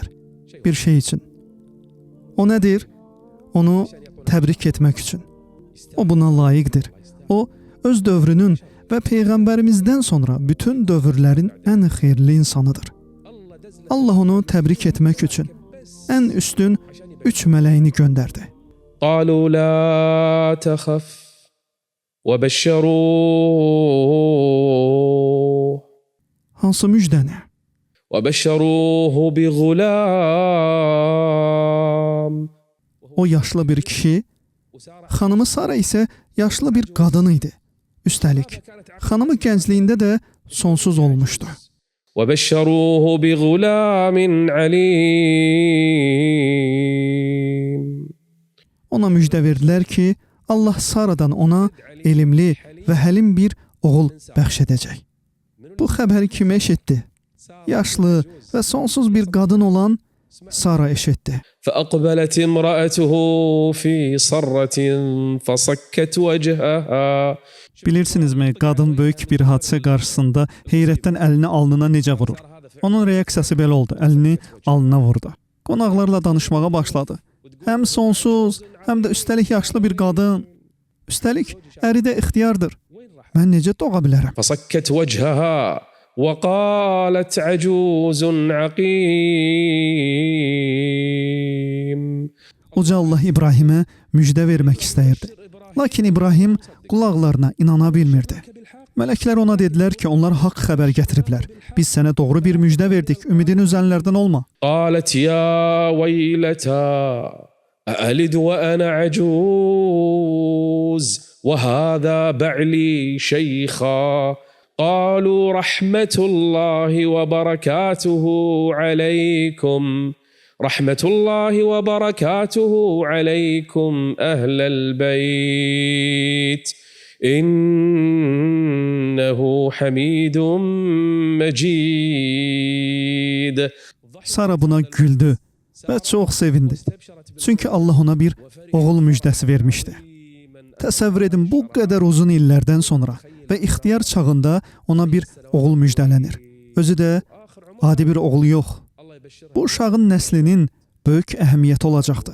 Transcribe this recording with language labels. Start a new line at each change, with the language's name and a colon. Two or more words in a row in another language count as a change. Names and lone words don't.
Azerbaijani: Bir şey üçün. O nədir? Onu təbrik etmək üçün. O buna layiqdir. O, öz dövrünün və Peyğəmbərimizdən sonra bütün dövrlərin ən xeyirli insanıdır. Allah onu təbrik etmək üçün ən üstün 3 mələyini göndərdi.
Arabic: قالوا لا تخف وبشروه.
Azerbaijani: Hansı müjdəni?
Arabic: وبشروه بغلام.
Azerbaijani: O yaşlı bir kişi, xanımı Sara isə yaşlı bir qadın idi. Üstəlik, xanımı gəncliyində də sonsuz olmuşdu.
Arabic: وبشروه بغلام عليم.
Azerbaijani: Ona müjdə verdilər ki, Allah Saradan ona elmli və həlim bir oğul bəxş edəcək. Bu xəbəri kim eşitdi? Yaşlı və sonsuz bir qadın olan Sara eşitdi.
Arabic: فأقبلت امرأته في صرة فصكت وجهها.
Azerbaijani: Bilirsinizmi, qadın böyük bir hadisə qarşısında heyrətdən əlini alnına necə vurur? Onun reaksiyası belə oldu, əlini alnına vurdu. Qonaqlarla danışmağa başladı. Həm sonsuz, həm də üstəlik yaşlı bir qadın. Üstəlik, əri də ixtiyardır. Mən necə doğa bilərəm?
Arabic: فصكت وجهها وقالت عجوز عقيم.
Azerbaijani: Uca Allah İbrahimə müjdə vermək istəyirdi. Lakin İbrahim qulaqlarına inana bilmirdi. Mələklər ona dedilər ki, onlar haqq xəbər gətiriblər. Biz sənə doğru bir müjdə verdik, ümidini üzənlərdən olma.
Arabic: قالت يا ويلتى أألد وأنا عجوز وهذا بعلي شيخا قالوا رحمة الله وبركاته عليكم أهل البيت إنه حميد مجيد.
Azerbaijani: Sara buna güldü və çox sevindi. Çünki Allah ona bir oğul müjdəsi vermişdi. Təsəvvür edin, bu qədər uzun illərdən sonra və ixtiyar çağında ona bir oğul müjdələnir. Özü də adi bir oğul yox. Bu uşağın nəslinin böyük əhəmiyyəti olacaqdı.